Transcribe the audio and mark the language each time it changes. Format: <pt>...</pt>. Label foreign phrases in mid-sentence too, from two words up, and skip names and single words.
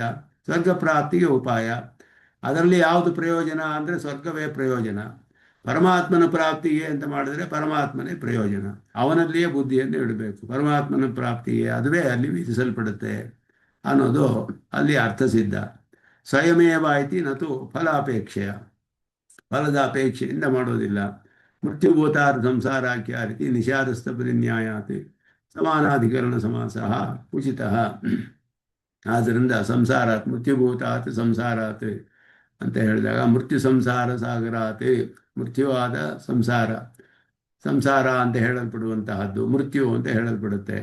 <kn>ಸ್ವರ್ಗ ಪ್ರಾಪ್ತಿಗೆ ಉಪಾಯ ಅದರಲ್ಲಿ ಯಾವುದು ಪ್ರಯೋಜನ ಅಂದರೆ ಸ್ವರ್ಗವೇ ಪ್ರಯೋಜನ. ಪರಮಾತ್ಮನ ಪ್ರಾಪ್ತಿಗೆ ಅಂತ ಮಾಡಿದ್ರೆ ಪರಮಾತ್ಮನೇ ಪ್ರಯೋಜನ. ಅವನಲ್ಲಿಯೇ ಬುದ್ಧಿಯನ್ನು ಇಡಬೇಕು. ಪರಮಾತ್ಮನ ಪ್ರಾಪ್ತಿಗೆ ಅದುವೇ ಅಲ್ಲಿ ವಿಧಿಸಲ್ಪಡುತ್ತೆ ಅನ್ನೋದು ಅಲ್ಲಿ ಅರ್ಥಸಿದ್ಧ.</kn> <sa>ಸ್ವಯಮೇವ ಇತಿ ನತು ಫಲಾಪೇಕ್ಷೆಯ.</sa> <kn>ಫಲದ ಅಪೇಕ್ಷೆಯಿಂದ ಮಾಡೋದಿಲ್ಲ.</kn> <sa>ಮೃತ್ಯುಭೂತಾರ ಸಂಸಾರಾಖ್ಯ ರೀತಿ ನಿಷಾದಸ್ಥ ಪರಿನ್ಯಾಯಾತ್ ಸಮಾನಾಧಿಕರಣ ಸಮಾಸಃ ಉಚಿತಃ.</sa> <kn>ಆದ್ದರಿಂದ</kn> <sa>ಸಂಸಾರಾತ್ ಮೃತ್ಯುಭೂತಾತ್ ಸಂಸಾರಾತ್</sa> <kn>ಅಂತ ಹೇಳಿದಾಗ</kn> <sa>ಮೃತ್ಯು ಸಂಸಾರ ಸಾಗರಾತ್,</sa> <kn>ಮೃತ್ಯುವಾದ ಸಂಸಾರ ಅಂತ ಹೇಳಲ್ಪಡುವಂತಹದ್ದು ಮೃತ್ಯು ಅಂತ ಹೇಳಲ್ಪಡುತ್ತೆ.</kn>